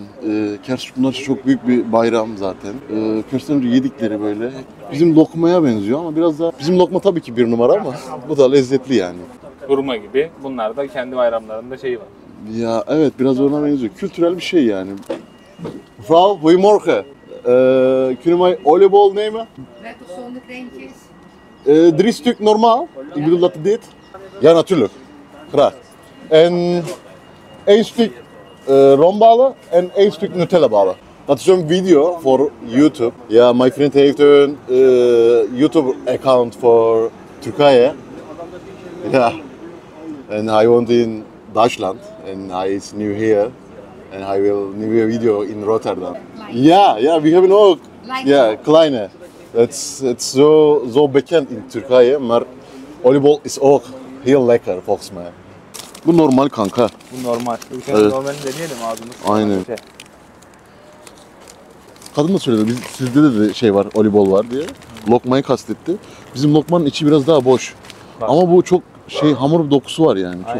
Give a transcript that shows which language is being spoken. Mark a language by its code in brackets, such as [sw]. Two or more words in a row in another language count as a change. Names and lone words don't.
[tr] Kers bunlar için çok büyük bir bayram zaten. Kers'ten önce yedikleri böyle bizim lokmaya benziyor ama biraz daha bizim lokma tabii ki 1 numara ama bu da lezzetli yani. Hurma gibi. Bunlar da kendi bayramlarında şeyi var. Ya evet biraz ona benziyor. Kültürel bir şey yani. Frau, [nl] goedemorgen. Kunnen wij oliebol nemen? Met of zonder krentjes? 3 stuk normaal. Ik bedoel dat dit. Ja, natuurlijk. Graag. En 1 stuk romballen en 1 stuk Nutella ballen. Dat is een video voor YouTube. Ja, mijn vriend heeft een YouTube-account voor Turkije. Ja, en hij woont in Duitsland en hij is nu hier. En hij wil een nieuwe video in Rotterdam. Ja, we hebben ook. Ja, kleine. Het is zo bekend in Turkije, maar oliebol is ook heel lekker volgens mij. [tr] Bu normal kanka. Bu normal. Evet. Normalini deneyelim ağzımız. Aynen. Kadın da söyledi, sizde de şey var, olibol var diye. Lokmayı kastetti. Bizim lokmanın içi biraz daha boş. Bak. Ama bu çok hamur bir dokusu var yani, çok